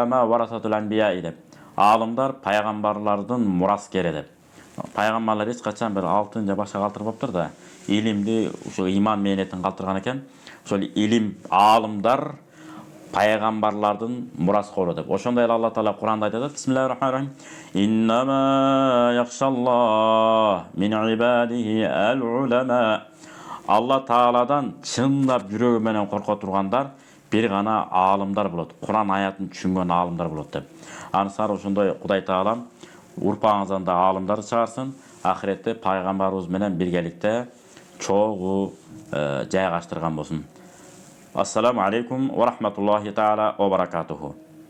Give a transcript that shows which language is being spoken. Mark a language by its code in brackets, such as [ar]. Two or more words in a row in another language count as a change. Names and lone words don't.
[ar] العلماء ورثة الأنبياء [ky] деп. Алымдар пайгамбарлардын мураскери деп. Пайгамбарлар эч качан бир алтын же башка калтырбаптыр да. Илимди ушул иман мээнетин калтырган экен. Ошол илим аалымдар пайгамбарлардын мураскору деп. Ошондой эле Алла Таала Кур'анда айтат: [ar] بسم الله الرحمن الرحيم. إنما يخشى الله من عباده العلماء. [ky] Алла Тааладан чындап жүрөгү менен корко тургандар бир гана аалымдар болот. Кур'ан аятын түшүнгөн аалымдар болот деп. Анысар ошондой Кудай Таалам урпаңыздан да аалымдар чыгарсын. Ахиретте пайгамбарыбыз менен биргеликте чогуу жайгаштырган болсун. [ar] السلام عليكم ورحمة الله تعالى وبركاته.